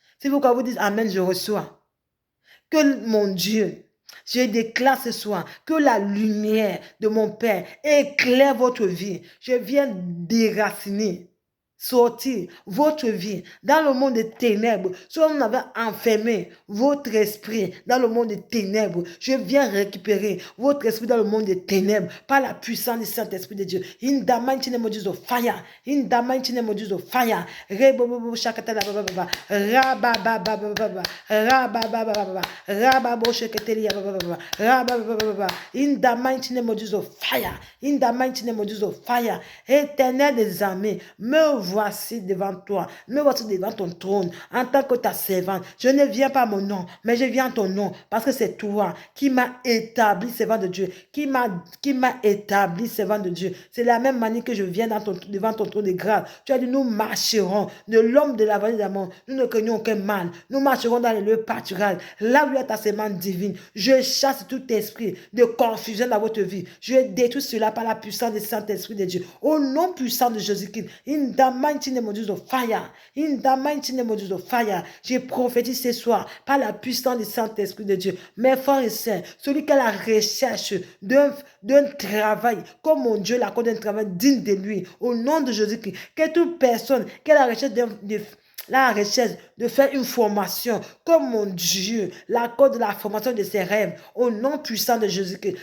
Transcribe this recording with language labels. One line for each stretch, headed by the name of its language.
French: Si vous, quand vous dites Amen, je reçois. Que mon Dieu, je déclare ce soir que la lumière de mon Père éclaire votre vie. Je viens déraciner, sortir votre vie dans le monde des ténèbres. Soit on avait enfermé votre esprit dans le monde des ténèbres. Je viens récupérer votre esprit dans le monde des ténèbres par la puissance du Saint-Esprit de Dieu.
English: In the mighty name of Jesus, fire. In the mighty name of Jesus, fire. Rebobobo shakatala baba. Rabababababa. Rabababababa. Rababo shakatelia baba. Rabababababa. In the mighty name of Jesus, fire. In the mighty name of Jesus, fire.
French: Éternel des armées, me voici devant toi. Me voici devant ton trône en tant que ta servante. Je ne viens pas à mon nom, mais je viens à ton nom parce que c'est toi qui m'as établi servant de Dieu, qui m'a établi servant de Dieu. C'est la même manière que je viens devant ton trône de grâce. Tu as dit, nous marcherons de l'homme de la vallée d'amour. Nous ne craignons aucun mal. Nous marcherons dans les lieux pâturages. Là où il y a ta semence divine. Je chasse tout esprit de confusion dans votre vie. Je détruis cela par la puissance du Saint-Esprit de Dieu. Au nom puissant de Jésus-Christ.
English: In the mighty name of Jesus, fire. In the mighty name of Jesus, fire.
French: Je prophétise ce soir par la puissance du Saint-Esprit de Dieu. Mes frères et sœurs, celui qui a la recherche d'un travail, comme mon Dieu l'accorde un travail digne de lui, au nom de Jésus-Christ, que toute personne qui a la recherche de faire une formation, comme mon Dieu l'accorde de la formation de ses rêves, au nom puissant de Jésus-Christ.